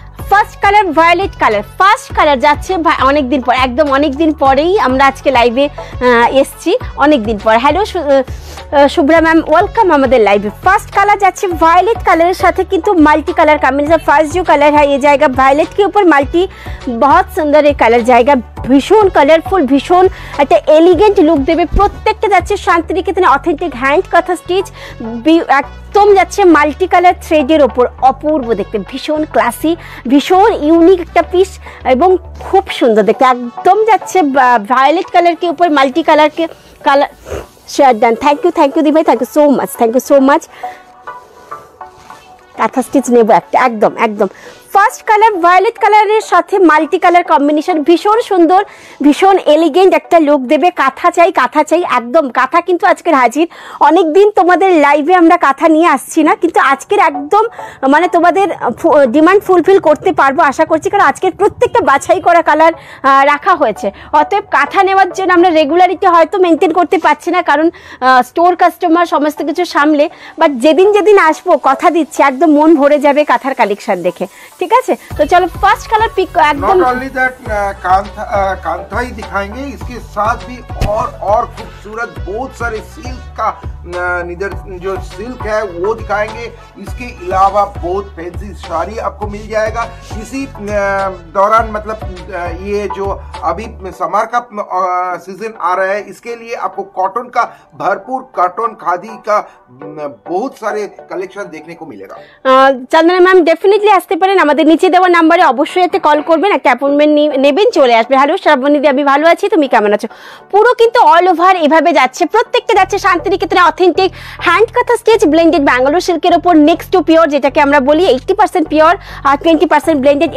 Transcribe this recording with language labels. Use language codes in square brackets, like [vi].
[bn] First colour violet colour, first colour যাচ্ছে অনেকদিন পর, একদম অনেকদিন পরেই আমরা আজকে লাইভে এসছি, অনেকদিন পর। হ্যালো শুভ্রা ম্যাম, ওয়েলকাম আমাদের লাইভে। ফার্স্ট কালার যাচ্ছে ভায়োলেट [hi] कलर साथ [bn] কিন্তু মাল্টি কালার कॉम्बिनेशन। [hi] फर्स्ट जो कलर है ये जाएगा वायलेट के ऊपर मल्टी, बहुत सुंदर ये कलर जाएगा, [bn] ভীষণ কালারফুল, ভীষণ একটা এলিগেন্ট লুক দেবে। প্রত্যেকটা যাচ্ছে শান্তিনিকেতনে অথেন্টিক হ্যান্ড কাঁথা স্টিচ, একদম যাচ্ছে মাল্টি কালার থ্রেডের ওপর, অপূর্ব দেখতে, ভীষণ ক্লাসি, ভীষণ ইউনিক একটা পিস এবং খুব সুন্দর দেখতে। একদম যাচ্ছে ভায়োলেট কালার [hi] के ऊपर मल्टी कलर के colour share done. [en] Thank you दी भाई, thank you so much. [bn] কাঁথা স্টিচ নেব একটা, একদম একদম ফার্স্ট কালার ভায়োলেট কালারের সাথে মাল্টি কালার কম্বিনেশন, ভীষণ সুন্দর, ভীষণ এলিগেন্ট একটা লুক দেবে। কাঁথা চাই একদম, কাঁথা কিন্তু আজকের হাজির। অনেক দিন তোমাদের লাইভে আমরা কাঁথা নিয়ে আসছি না, কিন্তু আজকের একদম মানে তোমাদের ডিমান্ড ফুলফিল করতে পারবো আশা করছি, কারণ আজকের প্রত্যেকটা বাছাই করা কালার রাখা হয়েছে। অতএব কাঁথা নেওয়ার জন্য আমরা রেগুলারিটি হয়তো মেনটেন করতে পারছি না, কারণ স্টোর কাস্টমার সমস্ত কিছু সামলে, বাট যেদিন আসবো কথা দিচ্ছি একদম মন ভরে যাবে কাঁথার কালেকশন দেখে, ঠিক আছে? তো চলো ফার্স্ট কালার পিক একদম। [hi] नॉट ओनली दैट कांथा ही दिखाएंगे, इसके साथ भी और खूबसूरत बहुत सारे सिल्क का जो सिल्क है वो दिखाएंगे। इसके अलावा बहुत फैंसी साड़ी आपको मिल जाएगा इसी दौरान। मतलब ये जो अभी समर का सीजन आ रहा है, इसके लिए आपको कॉटन का भरपूर, कॉटन खादी का बहुत सारे कलेक्शन देखने को मिलेगा। [bn] চন্দনা ম্যাম ডেফিনেটলি আসতে পারেন, আমাদের নিচে দেওয়া নাম্বারে অবশ্যই একটা কল করবেন, একটা অ্যাপয়েন্টমেন্ট নেবেন, চলে আসবে। হ্যালো শ্রাবণী দি, আমি ভালো আছি, তুমি কেমন আছো? পুরো কিন্তু অল ওভার এভাবে যাচ্ছে, প্রত্যেকটা যাচ্ছে শান্তিনিকেতনে অথেন্টিক হ্যান্ড কাঁথা স্টিচ ব্লেন্ডেড ব্যাঙ্গালোর সিল্কের ওপর নেক্সট টু পিওর, যেটাকে আমরা বলি 80% পিওর আর 20% ব্লেন্ডেড।